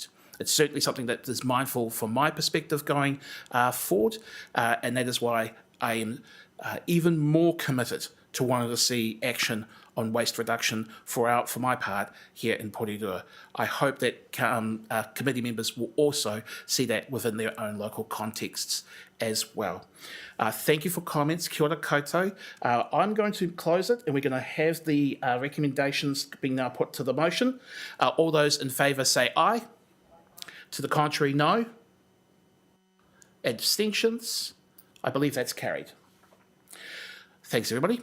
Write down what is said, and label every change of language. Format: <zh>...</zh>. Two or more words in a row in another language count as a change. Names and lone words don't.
<en>It's certainly something that is mindful from my perspective going forward, and that is why I am even more committed to wanting to see action on waste reduction for my part here in Porirua. I hope that committee members will also see that within their own local contexts as well. Thank you for comments.</en> <mi>Kia ora koutou.</mi> <en>I'm going to close it and we're going to have the recommendations being now put to the motion. All those in favour say aye. To the contrary, no. Abstentions? I believe that's carried. Thanks, everybody.</en>